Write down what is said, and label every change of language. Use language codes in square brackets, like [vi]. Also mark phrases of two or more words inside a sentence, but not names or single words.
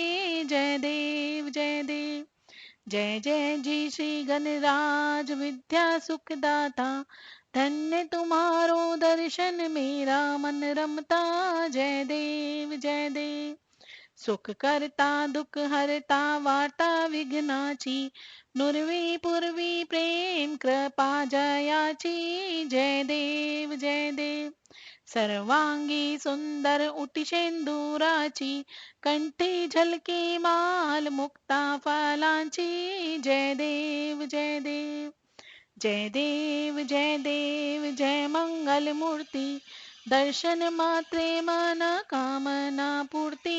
[hi] जय देव जय देव जय जय जी श्री गणराज विद्या सुख दाता, धन्य तुम्हारो दर्शन मेरा मन रमता. [mr] जय देव जय देव. सुख करता दुख हरता वार्ता विघ्नाची, नुरवी पूर्वी प्रेम कृपा जयाची. जय देव जय देव. सर्वांगी सुंदर उटी शेंदुराची, कंठी झलके माल मुक्ता फलांची. जय देव जय देव जय देव जय देव जय मंगल मूर्ती, दर्शन मात्रे मना कामना पूर्ती.